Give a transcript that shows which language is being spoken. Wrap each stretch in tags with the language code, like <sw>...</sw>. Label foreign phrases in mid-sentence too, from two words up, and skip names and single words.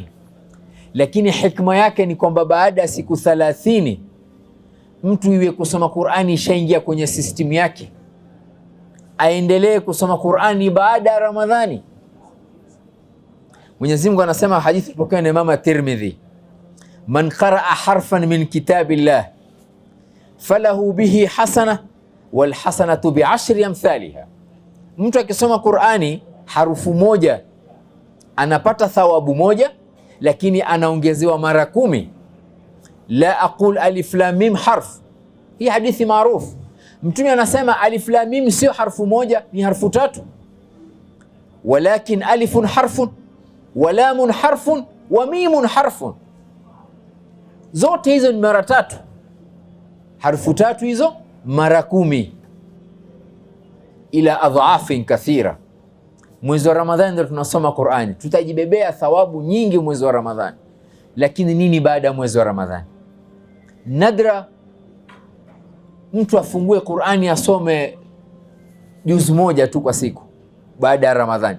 <sw>Lakini hikma yake ni kwamba baada ya siku 30 mtu iwe kusoma Qur'ani ishaingia kwenye system yake. Aendelee kusoma Qur'ani baada ya Ramadhani. Mwenyezi Mungu anasema, hadithi ilipokewa na Imam Tirmidhi,</sw> <ar>من قرأ حرفا من كتاب الله فله به حسنة والحسنة بعشر أمثالها.</ar> <sw>Mtu akisoma Qur'ani harufu moja anapata thawabu moja, lakini anaongezewa mara 10.</sw> <ar>لا أقول الم حرف.</ar> <sw>Hii hadithi maarufu. Mtume anasema</sw> <ar>الم</ar> <sw>sio harfu moja, ni harfu 3.</sw> <ar>ولكن ألف حرف ولام حرف وميم حرف.</ar> <sw>Zote hizo ni mara 3. Harfu 3 hizo mara 10,</sw> <ar>إلى أضعاف كثيرة.</ar> <sw>Mwezi wa Ramadhani ndio tunasoma Qur'ani. Tutajibebea thawabu nyingi mwezi wa Ramadhani. Lakini nini baada ya mwezi wa Ramadhani? Nadra mtu afungue Qur'ani asome juzu moja tu kwa siku baada ya Ramadhani.</sw>